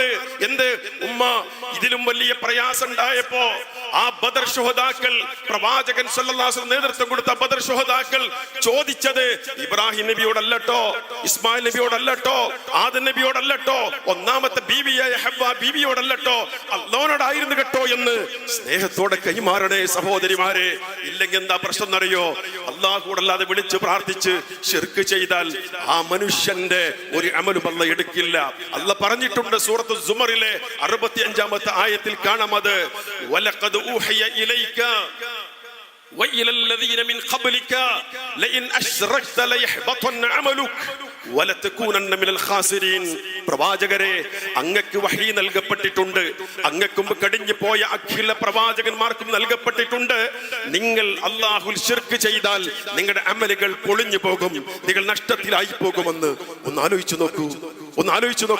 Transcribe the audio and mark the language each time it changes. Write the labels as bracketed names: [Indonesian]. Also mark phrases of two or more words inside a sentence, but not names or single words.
[Malayalam] എന്ത് ഉമ്മ ഇതിലും വലിയ പ്രയാസം ഉണ്ടായപ്പോ ആ ബദർ ശുഹദാക്കൾ, പ്രവാചകൻ [Arabic] صلى الله عليه وسلم [Malayalam] നേതൃത്വം കൊടുത്ത ബദർ ശുഹദാക്കൾ ചോദിച്ചത് ഇബ്രാഹിം നബിയോടല്ലട്ടോ, ഇസ്മായിൽ നബിയോടല്ലട്ടോ, ആദം നബിയോടല്ലട്ടോ, ഒന്നാമത്തെ ബീവിയായ ഹവ്വ ബീവിയോടല്ലട്ടോ, അല്ലാഹുവോടായിരുന്നു കേട്ടോ എന്ന് സ്നേഹത്തോടെ കൈമാറണേ സഹോദരിമാരെ. ഇല്ലെങ്കിൽ എന്താ പ്രശ്നം എന്നറിയോ? അല്ലാഹുവോടല്ലാതെ വിളിച്ച് പ്രാർത്ഥിച്ച് ശിർക്ക് ചെയ്താൽ ആ മനുഷ്യന്റെ ഒരു അമലും അല്ലാഹ് എടുക്കില്ല. അല്ലാഹ് പറഞ്ഞിട്ടുണ്ട് സൂറത്ത് സുമറിലെ 65-ാമത്തെ ആയത്തിൽ കാണാം അത്. [Arabic] ولقد أوحي إليك وإلى الذين من قبلك لئن أشركت ليحبطن عملك ولتكونن من الخاسرين. [Malayalam] പ്രവാചകരെ, അങ്ങക്ക് വഹി നൽകപ്പെട്ടിട്ടുണ്ട്, അങ്ങക്കും കഴിഞ്ഞു പോയ അഖില പ്രവാചകന്മാർക്കും നൽകപ്പെട്ടിട്ടുണ്ട്. നിങ്ങൾ അല്ലാഹുൽ ശിർക്ക് ചെയ്താൽ നിങ്ങളുടെ അമലുകൾ പൊളിഞ്ഞു പോകും, നിങ്ങൾ നഷ്ടത്തിലായി പോകുമെന്ന്. ഒന്ന് ആലോചിച്ചു നോക്കൂ.